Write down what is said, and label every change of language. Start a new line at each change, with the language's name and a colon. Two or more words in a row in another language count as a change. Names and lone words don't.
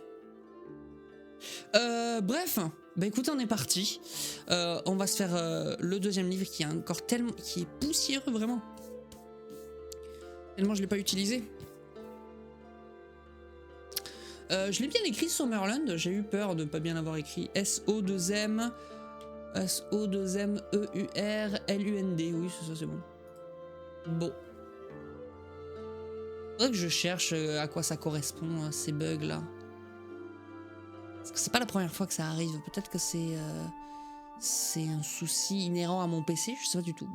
French: Bref. Bah écoutez, on est parti. On va se faire le deuxième livre qui est encore tellement... qui est poussiéreux vraiment. Tellement je l'ai pas utilisé. Je l'ai bien écrit Summerland. J'ai eu peur de pas bien l'avoir écrit. S-O-2-M... S-O-2-M-E-U-R-L-U-N-D. Oui, ça c'est bon. Bon. Faudrait que je cherche à quoi ça correspond, ces bugs là. Parce que c'est pas la première fois que ça arrive. Peut-être que c'est un souci inhérent à mon PC, je sais pas du tout.